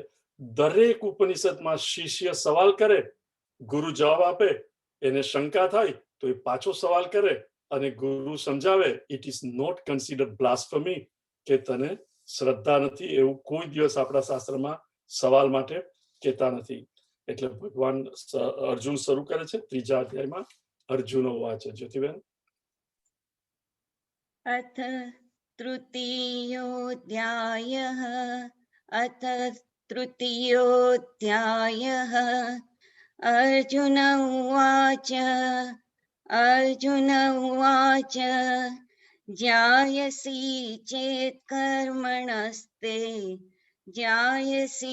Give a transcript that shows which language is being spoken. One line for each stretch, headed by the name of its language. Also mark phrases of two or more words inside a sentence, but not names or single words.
Gujarati: દરેક ઉપનિષદમાં શિષ્ય સવાલ કરે, ગુરુ જવાબ આપે, એને શંકા થાય તો એ પાછો સવાલ કરે અને ગુરુ સમજાવે.
English: It is not considered blasphemy
Gujarati: કે તને શ્રદ્ધા નથી, એવું કોઈ દિવસ આપણા શાસ્ત્રમાં સવાલ માટે કહેતા નથી. એટલે ભગવાન અર્જુન શરૂ કરે છે 3જા અધ્યાયમાં.
Sanskrit: अर्जुनो वाचे. જ્યોતિબેન. अथ तृतीयोऽध्यायः अथ तृतीयोऽध्यायः अर्जुन उवाच अर्जुन उवाच ज्यायसि चेत् कर्मणस्ते ज्यायसि